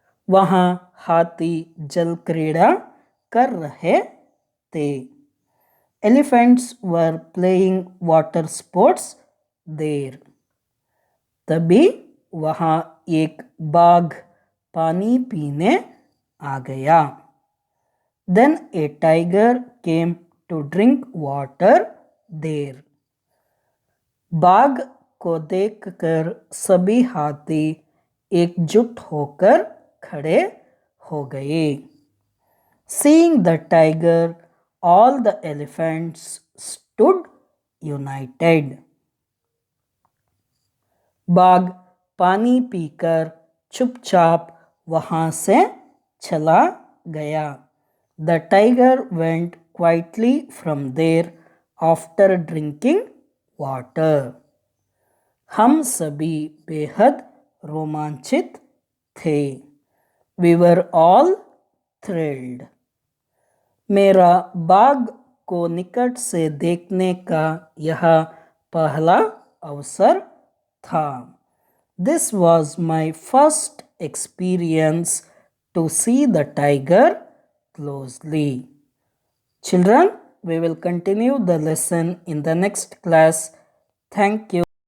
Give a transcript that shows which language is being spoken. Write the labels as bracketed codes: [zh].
[hi] वहाँ हाथी जल क्रीड़ा कर रहे थे. [en] Elephants were playing water sports there. [hi] तभी वहाँ एक बाघ पानी पीने आ गया. [en] Then a tiger came to drink water there. [hi] बाघ को देखकर सभी हाथी एकजुट होकर खड़े हो गए. [en] Seeing the tiger, all the elephants stood united. [hi] बाघ पानी पीकर चुपचाप वहाँ से चला गया. [en] The tiger went quietly from there after drinking water. [hi] हम सभी बेहद रोमांचित थे. [en] We were all thrilled. [hi] मेरा बाघ को निकट से देखने का यह पहला अवसर था. [en] This was my first experience to see the tiger closely. Children, we will continue the lesson in the next class. Thank you.